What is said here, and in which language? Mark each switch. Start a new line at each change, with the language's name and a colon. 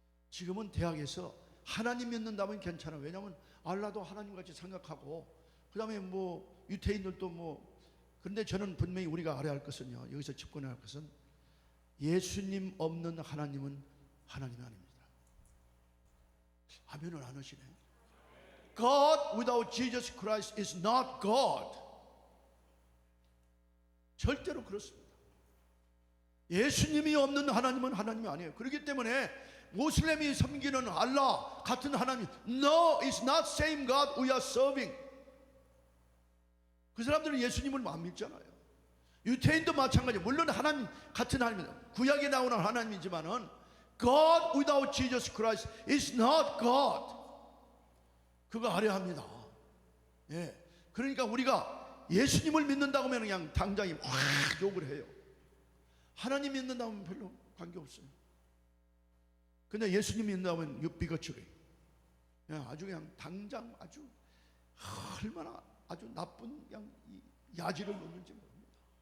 Korean: 지금은 대학에서 하나님 믿는다면 괜찮아. 왜냐하면 알라도 하나님같이 생각하고 그 다음에 뭐 유태인들도 뭐. 그런데 저는 분명히 우리가 알아야 할 것은요, 여기서 짚고나야 할 것은 예수님 없는 하나님은 하나님이 아닙니다. 아멘을 안 하시네.
English: God without Jesus Christ is not God.
Korean: 절대로 그렇습니다. 예수님이 없는 하나님은 하나님이 아니에요. 그렇기 때문에 모슬렘이 섬기는 알라 같은 하나님,
English: No, it's not same God we are serving.
Korean: 그 사람들은 예수님을 안 믿잖아요. 유태인도 마찬가지예요. 물론 하나님 같은 하나님입니다. 구약에 나오는 하나님이지만은
English: God without Jesus Christ is not God.
Korean: 그거 알아야 합니다. 예. 그러니까 우리가 예수님을 믿는다고 하면 그냥 당장에 확 욕을 해요. 하나님 믿는다고 하면 별로 관계없어요. 근데 예수님 믿는다고 하면 비거추리. 아주 그냥 당장 아주 얼마나 아주 나쁜 그냥 야지를 놓는지 모릅니다.